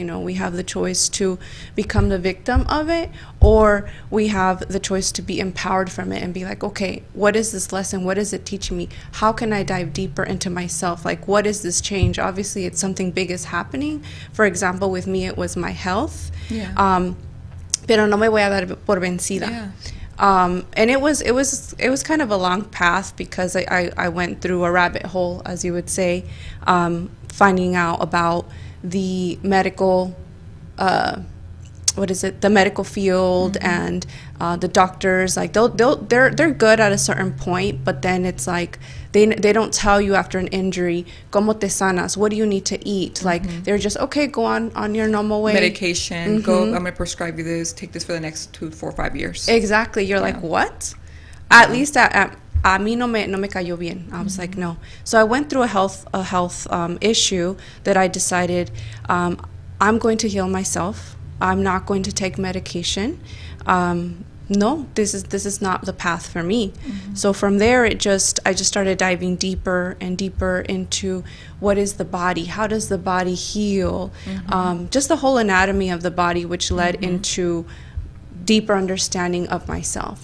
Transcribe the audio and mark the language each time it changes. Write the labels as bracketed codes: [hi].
[en] We have the choice to become the victim of it, or we have the choice to be empowered from it and be like, okay, what is this lesson? What is it teaching me? How can I dive deeper into myself? What is this change? Obviously, it's something big is happening. For example, with me, it was my health. [es] Pero no me voy a dar por vencida. [en] Yeah. And it was kind of a long path, because I went through a rabbit hole, as you would say, finding out about the medical, the medical field, and the doctors. They're good at a certain point, but then it's like they don't tell you after an injury, [es] ¿cómo te sanas? [en] What do you need to eat? They're just, okay, go on your normal way. Medication, go, I'm going to prescribe you this, take this for the next 2, 4, 5 years. Exactly. You're like, what? At least [es] a mí no me cayó bien. [en] I was like, no. So I went through a health issue that I decided I'm going to heal myself. I'm not going to take medication. no, this is not the path for me. So from there, I just started diving deeper and deeper into what is the body, how does the body heal, just the whole anatomy of the body, which led into deeper understanding of myself.